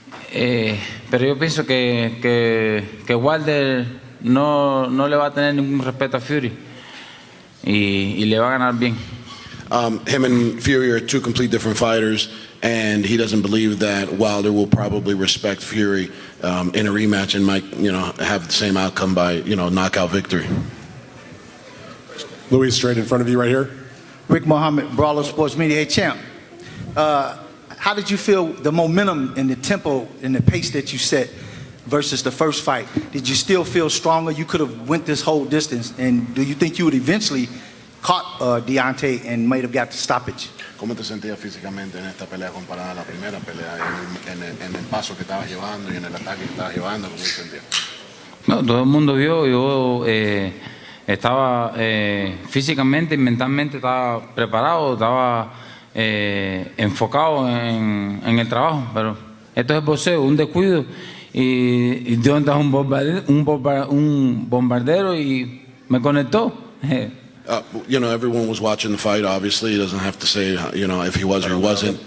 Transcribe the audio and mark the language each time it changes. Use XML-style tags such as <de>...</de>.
<es>Pero yo pienso que Wilder no le va a tener ningún respeto a Fury y le va a ganar bien.</es> <en>Him and Fury are two complete different fighters, and he doesn't believe that Wilder will probably respect Fury in a rematch and might, have the same outcome by, knockout victory. Luis, straight in front of you right here. Rick Mohammed, Brawler Sports Media. Hey, champ, how did you feel the momentum and the tempo and the pace that you set versus the first fight? Did you still feel stronger? You could have went this whole distance, and do you think you would eventually caught Deontay and might have got the stoppage?</en> <es>¿Cómo te sentías físicamente en esta pelea comparada a la primera pelea, en el paso que estabas llevando y en el ataque que estabas llevando? ¿Cómo te sentías? No, todo el mundo vio, yo estaba físicamente y mentalmente estaba preparado, estaba enfocado en el trabajo, pero esto es boxeo, un descuido y Deontay es un bombardero y me conectó.</es> <en>Everyone was watching the fight. Obviously, he doesn't have to say, if he was or wasn't.</en>